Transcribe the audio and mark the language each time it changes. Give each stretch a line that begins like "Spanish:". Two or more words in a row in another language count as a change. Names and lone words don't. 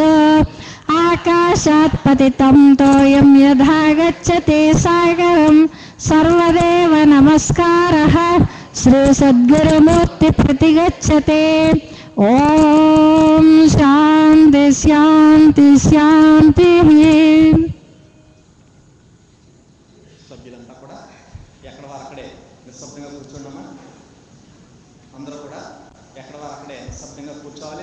Sanskrit: आकाशात् पतितं तोयं यथा गच्छति सागरं सर्वदेव नमस्कारः श्री सद्गुरुमूर्ति प्रतिगच्छते। ओम शांति शांति शांति।
Telugu: సభ్యులంతా కూడా ఎక్కడ వారు అక్కడే నిశ్శబ్దంగా కూర్చోండమ్మా. అందరూ కూడా ఎక్కడ వారు అక్కడే నిశ్శబ్దంగా కూర్చోవాలి.